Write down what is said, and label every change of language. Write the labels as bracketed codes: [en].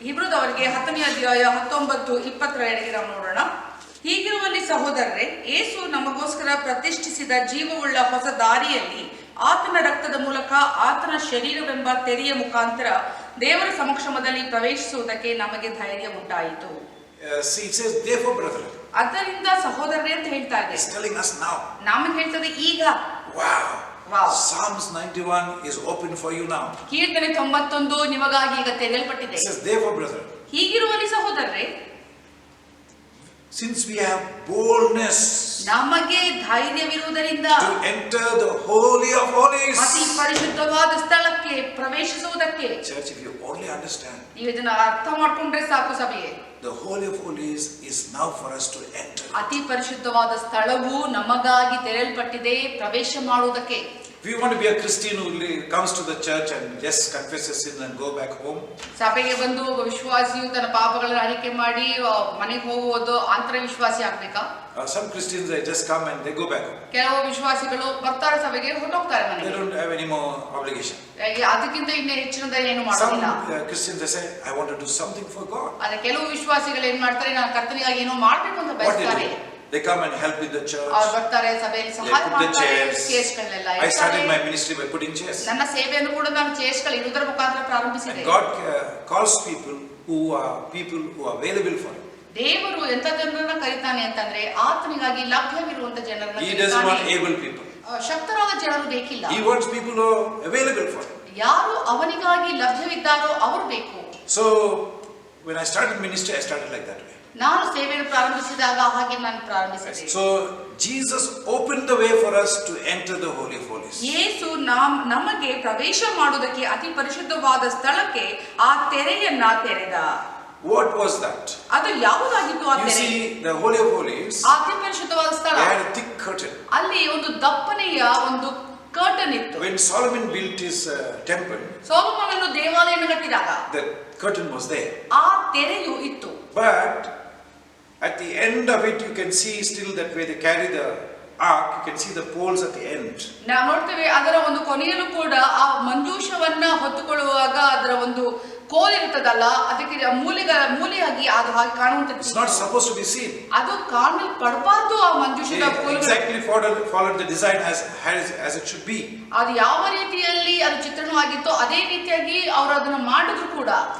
[kn] ಇಬ್ರಿದವರಿಗೆ 10ನೇ ಅಧ್ಯಾಯ 19, 20 ನಾವು ನೋಡೋಣ. ಹೀಗಿರುವಲ್ಲಿ ಸಹೋದರರೇ, ಯೇಸು ನಮಗೋಸ್ಕರ ಪ್ರತಿಷ್ಠಿಸಿದ ಜೀವವುಳ್ಳ ಹೊಸ ದಾರಿಯಲ್ಲಿ ಆತನ ರಕ್ತದ ಮೂಲಕ ಆತನ ಶರೀರವೆಂಬ ತೆರೆಯ ಮುಖಾಂತರ ದೇವರ ಸಮಕ್ಷಮದಲ್ಲಿ ಪ್ರವೇಶಿಸುವುದಕ್ಕೆ ನಮಗೆ ಧೈರ್ಯ ಉಂಟಾಯಿತು. [en] See, it says, therefore, brethren. [kn] ಅದರಿಂದ ಸಹೋದರರೇ ಅಂತ ಹೇಳ್ತಾ ಇದೆ. [en] It's telling us now. [kn] ನಮಗೆ ಹೇಳ್ತದೆ ಈಗ. [en] Wow. Wow. Psalms 91 is open for you now. [kn] ಕೀರ್ತನೆ 91 ನಿಮಗಾಗಿ ಈಗ ತೆರೆಯಲ್ಪಟ್ಟಿದೆ. [en] It says, therefore, brethren. [kn] ಹೀಗಿರುವಲ್ಲಿ ಸಹೋದರರೇ, [en] Since we have boldness [kn] ನಮಗೆ ಧೈರ್ಯವಿರುವುದರಿಂದ [en] to enter the Holy of Holies. [kn] ಅತಿ ಪರಿಶುದ್ಧವಾದ ಸ್ಥಳಕ್ಕೆ ಪ್ರವೇಶಿಸುವುದಕ್ಕೆ. [en] Church, if you only understand, [kn] ನೀವು ಇದನ್ನ ಅರ್ಥ ಮಾಡ್ಕೊಂಡ್ರೆ ಸಾಕು ಸಭೆಯೇ. [en] the Holy of Holies is now for us to enter. [kn] ಅತಿ ಪರಿಶುದ್ಧವಾದ ಸ್ಥಳವು ನಮಗಾಗಿ ತೆರೆಯಲ್ಪಟ್ಟಿದೆ ಪ್ರವೇಶ ಮಾಡುವುದಕ್ಕೆ. [en] If you want to be a Christian who comes to the church and just confesses sin and go back home, [kn] ಸಭೆಗೆ ಬಂದು ಒಬ್ಬ ವಿಶ್ವಾಸಿಯು ತನ್ನ ಪಾಪಗಳನ್ನು ಅರಿಕೆ ಮಾಡಿ ಮನೆಗೆ ಹೋಗುವುದು ಆಂತರ ವಿಶ್ವಾಸಿ ಆಗ್ಬೇಕಾ? [en] some Christians, they just come and they go back home. [kn] ಕೆಲವು ವಿಶ್ವಾಸಿಗಳು ಬರ್ತಾರೆ ಸಭೆಗೆ, ಹೊರಟೋಗ್ತಾರೆ [en] They [kn] ಮನೆಗೆ. [en] don't have any more obligation. [kn] ಅದಕ್ಕಿಂತ ಇನ್ನು ಹೆಚ್ಚಿನದ ಏನು [en] Some [kn] ಮಾಡೋದಿಲ್ಲ. [en] Christians, they say, I want to do something for God. [kn] ಆದ್ರೆ ಕೆಲವು ವಿಶ್ವಾಸಿಗಳು ಏನ್ ಮಾಡ್ತಾರೆ, ನಾನು ಕರ್ತನಿಗಾಗಿ ಏನೋ ಮಾಡ್ಬೇಕು ಅಂತ [en] What they [kn] ಬಯಸ್ತಾರೆ. [en] do? They come and help in the church. [kn] ಅವ್ರು ಬರ್ತಾರೆ, ಸಭೆಯಲ್ಲಿ [en] They [kn] ಸಹಾಯ [en] put the [kn] ಮಾಡ್ತಾರೆ, [en] chairs. [kn] ಚೇರ್ಸ್ಗಳನ್ನೆಲ್ಲ [en] I started my [kn] ಇಡ್ತಾರೆ. [en] ministry by putting chairs. [kn] ನನ್ನ ಸೇವೆಯನ್ನು ಕೂಡ ನಾನು ಚೇರ್ಸ್ಗಳು ಇರುವುದರ ಮುಖಾಂತರ ಪ್ರಾರಂಭಿಸಿದೆ. [en] And God calls people who are available for Him. [kn] ದೇವರು ಎಂತ ಜನರನ್ನ ಕರೀತಾನೆ ಅಂತಂದ್ರೆ ಆತನಿಗಾಗಿ ಲಭ್ಯವಿರುವಂತ ಜನರನ್ನ [en] He doesn't want [kn] ಕರೀತಾನೆ. [en] able people. [kn] ಶಕ್ತರಾದ ಜನರು ಬೇಕಿಲ್ಲ. [en] He wants people who are available for Him. [kn] ಯಾರು ಅವನಿಗಾಗಿ ಲಭ್ಯವಿದ್ದಾರೋ ಅವರು ಬೇಕು. [en] So when I started ministry, I started like that way. [kn] ನಾನು ಸೇವೆಯನ್ನು ಪ್ರಾರಂಭಿಸಿದಾಗ ಹಾಗೆ ನಾನು ಪ್ರಾರಂಭಿಸಿದೆ. [en] So Jesus opened the way for us to enter the Holy of Holies. [kn] ಯೇಸು ನಮಗೆ ಪ್ರವೇಶ ಮಾಡುವುದಕ್ಕೆ ಅತಿ ಪರಿಶುದ್ಧವಾದ ಸ್ಥಳಕ್ಕೆ ಆ ತೆರೆಯನ್ನ ತೆರೆದ. [en] What was that? [kn] ಅದು ಯಾವುದಾಗಿತ್ತು ಆ [en] You [kn] ತೆರೆ? [en] see, the Holy of Holies, [kn] ಆ ಅತಿ ಪರಿಶುದ್ಧವಾದ ಸ್ಥಳ, [en] they had a thick curtain. [kn] ಅಲ್ಲಿ ಒಂದು ದಪ್ಪನೆಯ ಒಂದು ಕರ್ಟನ್ ಇತ್ತು. [en] When Solomon built his temple, [kn] ಸೊಲೊಮೋನನು ದೇವಾಲಯವನ್ನು ಕಟ್ಟಿದಾಗ [en] the curtain was there. [kn] ಆ ತೆರೆಯು ಇತ್ತು. [en] But at the end of it, you can see still that where they carry the ark, you can see the poles at the end. [kn] ನಾವು ನೋಡ್ತೇವೆ ಅದರ ಒಂದು ಕೊನೆಯಲ್ಲೂ ಕೂಡ ಆ ಮಂಜೂಷವನ್ನ ಹೊತ್ತುಕೊಳ್ಳುವಾಗ ಅದರ ಒಂದು ಕೋಲ್ ಇರ್ತದಲ್ಲ, ಅದಕ್ಕೆ ಮೂಲೆಯಾಗಿ ಅದು ಹಾಗೆ ಕಾಣುವಂತದ್ದು. [en] It's not supposed to be seen. [kn] ಅದು ಕಾಣಲ್ಪಡಬಾರ್ದು ಆ ಮಂಜೂಷದ [en] They [kn] ಕೋಲುಗಳು. [en] exactly followed the design as it should be. [kn] ಅದು ಯಾವ ರೀತಿಯಲ್ಲಿ ಅದು ಚಿತ್ರಣವಾಗಿತ್ತೋ ಅದೇ ರೀತಿಯಾಗಿ ಅವರು ಅದನ್ನು ಮಾಡಿದ್ರು ಕೂಡ.